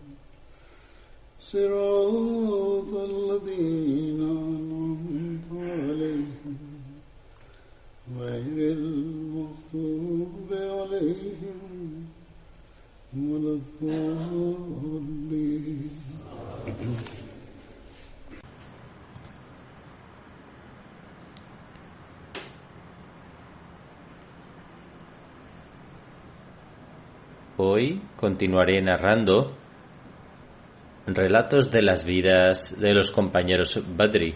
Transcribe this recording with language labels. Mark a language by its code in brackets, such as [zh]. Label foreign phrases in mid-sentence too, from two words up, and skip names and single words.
[ar] صراط الذين أنعمت عليهم غير المغضوب عليهم ولا الضالين. [es] Hoy continuaré narrando relatos de las vidas de los compañeros Badri.